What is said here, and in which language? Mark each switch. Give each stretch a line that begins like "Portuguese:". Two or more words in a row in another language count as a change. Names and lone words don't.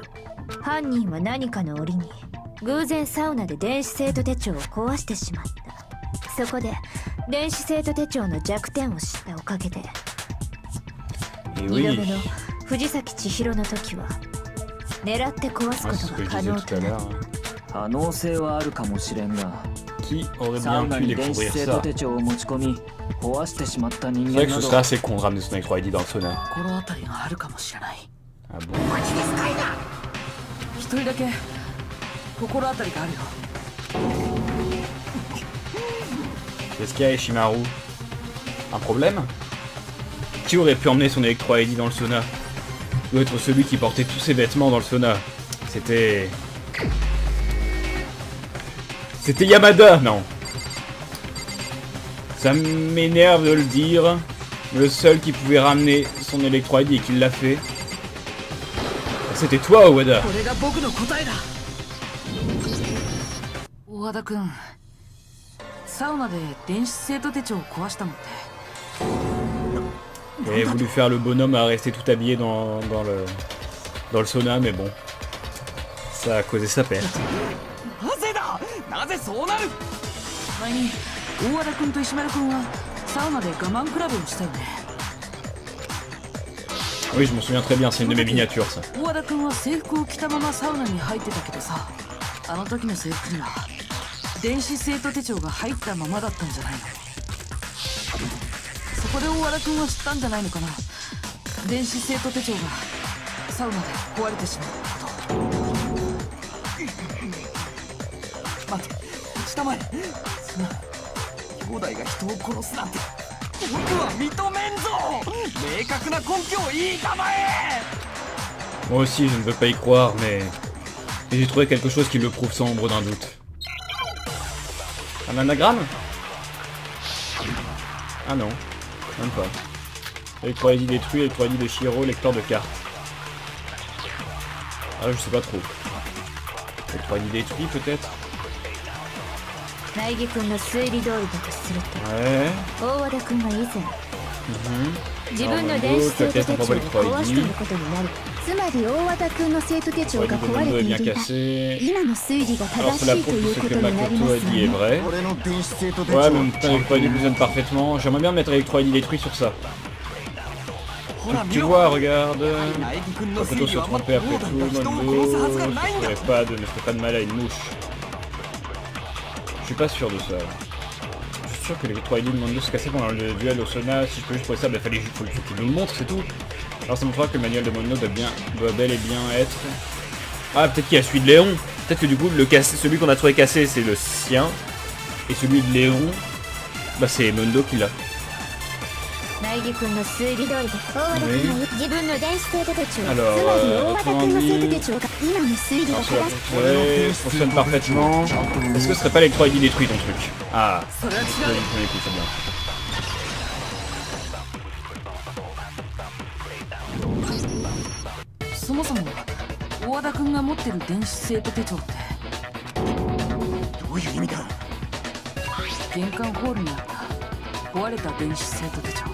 Japanese: 犯人は何かの折に偶然サウナで電子生徒手帳を壊してしまった。そこで電子生徒手帳の弱点を知ったおかげで、
French: Et
Japanese: 2度
French: oui,
Japanese: 目の藤崎千尋の時は狙って壊す
French: ah,
Japanese: こ
French: c'est ce
Japanese: と
French: que
Japanese: が
French: je
Japanese: 可
French: disais
Japanese: 能
French: tout
Japanese: と
French: à
Japanese: なる。
French: l'heure.
Japanese: 可能性はあるかもしれんが、
French: Qui aurait
Japanese: サウ
French: bien
Japanese: ナ
French: pu
Japanese: に電子
French: découvrir
Japanese: 生徒
French: ça?
Japanese: 手帳を持ち込み壊してしまった人
French: C'est
Japanese: 間
French: vrai que
Japanese: な
French: ce
Japanese: ど
French: serait assez con de ramener son Electro ID dans le sauna.
Japanese: 心当たりがあるかもしれない。
French: Ah bon?
Japanese: 一人だけ心当たりがあるよ。
French: Qu'est-ce qu'il y a, Ishimaru? Un problème? Qui aurait pu emmener son Electro ID dans le sauna? Doit être celui qui portait tous ses vêtements dans le sauna. C'était... C'était Yamada, non. Ça m'énerve de le dire. Le seul qui pouvait ramener son Electro ID et qui l'a fait, c'était toi, Owada.
Japanese: これが僕の答えだ。大和田君、サウナで電子生徒手帳を壊したのって。
French: J'avais voulu faire le bonhomme à rester tout habillé dans le sauna, mais bon. Ça a causé sa perte.
Japanese: なぜだ、なぜそうなる。前に大和田君と石丸君はサウナで我慢比べをしたよね。
French: Oui, je m'en souviens très bien, c'est une de mes miniatures, ça.
Japanese: 大和田君は制服を着たままサウナに入ってたけどさ、あの時の制服には電子生徒手帳が入ったままだったんじゃないの。そこで大和田君は知ったんじゃないのかな。電子生徒手帳がサウナで壊れてしまったこと。待て、下前。そんな兄弟が人を殺すなんて僕は認めんぞ。明確な根拠を言いたまえ。
French: Moi aussi, je ne veux pas y croire, mais j'ai trouvé quelque chose qui le prouve sans ombre d'un doute. Un anagramme? Ah non, même pas. Electro ID détruit, Electro ID de Shiro, lecteur de cartes. Ah, je sais pas trop. Electro ID détruit peut-être?
Japanese: 苗木君の推理通りだとすると、
French: Ouais.
Japanese: 大和田君は以前 Mhm. 自分の電子生徒手帳を壊していることになる。つまり大和田君の生徒手帳
French: Electro
Japanese: が
French: ID de
Japanese: 壊れ
French: Mondo
Japanese: て
French: est
Japanese: い
French: bien
Japanese: るが、
French: cassé.
Japanese: 今の推理が
French: Alors
Japanese: 正
French: cela
Japanese: しいと
French: prouve
Japanese: いう
French: que
Japanese: こ
French: ce
Japanese: と
French: que
Japanese: になり
French: Makoto
Japanese: ま
French: a
Japanese: す
French: dit est
Japanese: ね。
French: vrai.
Japanese: 俺の電子生徒手
French: Ouais,
Japanese: 帳
French: mais putain, Electro ID fonctionne parfaitement. J'aimerais bien mettre Electro ID détruit sur ça.
Japanese: ほら
French: Tu
Japanese: 見ろ。
French: vois, regarde.
Japanese: 苗木君の推
French: Makoto
Japanese: 理
French: se
Japanese: はま
French: trompait
Japanese: だ
French: après
Japanese: 兄
French: tout,
Japanese: 弟が人を殺すはずが
French: Mondo
Japanese: ないんだ。
French: ne ferait pas de mal à une mouche. Je suis pas sûr de ça. Je suis sûr que les 3 ID de Mondo se cassaient pendant le duel au sauna. Si je peux juste trouver ça, bah fallait juste qu'il nous le montre, c'est tout. Alors ça montrera que le manuel de Mondo doit bel et bien être... Ah, peut-être qu'il y a celui de Léon. Peut-être que du coup, celui qu'on a trouvé cassé, c'est le sien. Et celui de Léon, bah c'est Mondo qui l'a.
Japanese: 苗木君の推理通りで、大和田君は自分の電子生徒手帳を、つまり
French: Alors,
Japanese: 大和田
French: autrement
Japanese: 君の生徒
French: dit...
Japanese: 手帳が今の推理が
French: Alors cela
Japanese: 正しい。
French: fonctionne parfaitement. Est-ce que ce serait pas Electro ID détruit ton truc? Ah,
Japanese: それは違う。
French: premier coup, c'est bien.
Japanese: そもそも大和田君が持ってる電子生徒手帳ってどういう意味だ。玄関ホールにあった壊れた電子生徒手帳。